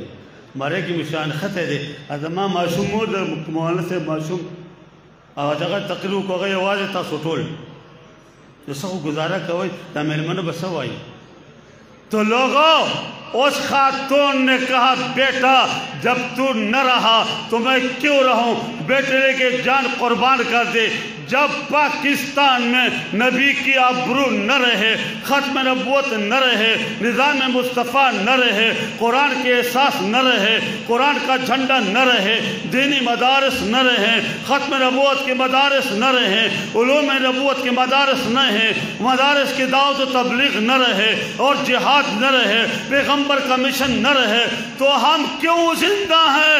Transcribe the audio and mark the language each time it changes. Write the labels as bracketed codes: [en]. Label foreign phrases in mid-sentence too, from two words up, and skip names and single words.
[ps] ماره کې مشان خطه دی زما ماشوم و د مولانا صاحب ماشوم او دغه تقریر وکړو هغه یوازې تاسو ټول نو څه خو گزاره کوئ دا میلمنو به څه وایي؟ [ur] تو لوگوں، اس خاتون نے کہا بیٹا جب تو نہ رہا تو میں کیوں رہوں؟ بیٹے کے جان قربان کر دے۔ جب پاکستان میں نبی کی آبرو نہ رہے، ختم نبوت نہ رہے، نظام مصطفیٰ نہ رہے، قرآن کے احساس نہ رہے، قرآن کا جھنڈا نہ رہے، دینی مدارس نہ رہے، ختم نبوت کے مدارس نہ رہے، علوم نبوت کے مدارس نہ ہیں، مدارس کی دعوت و تبلیغ نہ رہے اور جہاد نہ رہے، پیغمبر کا مشن نہ رہے، تو ہم کیوں زندہ ہیں؟